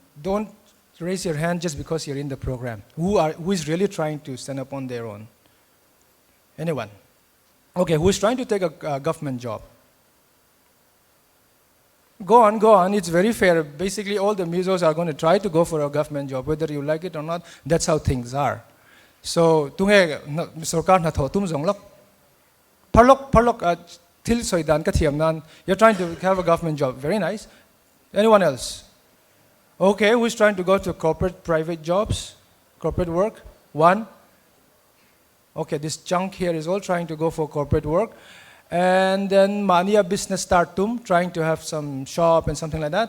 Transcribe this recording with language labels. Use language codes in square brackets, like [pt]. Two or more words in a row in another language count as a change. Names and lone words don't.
[en] Don't raise your hand just because you're in the program. Who is really trying to stand up on their own? Anyone? Okay, who is trying to take a government job? Go on, it's very fair. Basically, all the MZUs are going to try to go for a government job, whether you like it or not. That's how things are. So, [lus] sarkar na tho tum zonglok. Parlok til soidan ka thiam nan. [en] You're trying to have a government job. Very nice. Anyone else? Okay, who's trying to go to corporate, private jobs? Corporate work? One? Okay, this chunk here is all trying to go for corporate work. And then Mania business startum, trying to have some shop and something like that.